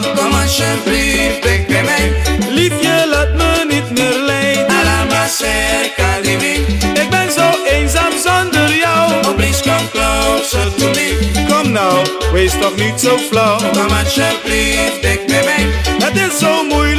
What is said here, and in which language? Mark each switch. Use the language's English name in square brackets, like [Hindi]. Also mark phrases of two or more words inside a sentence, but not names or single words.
[Dutch] Kom alsjeblieft, dicht bij mij. Liefje, laat me niet meer lijden. [Spanish] A la más cerca de mí. [Dutch] Ik ben zo eenzaam zonder jou. [English] Oh please come closer to me. [Dutch] Kom nou, wees toch niet zo flauw. Kom alsjeblieft, dicht bij mij. Het is zo moeilijk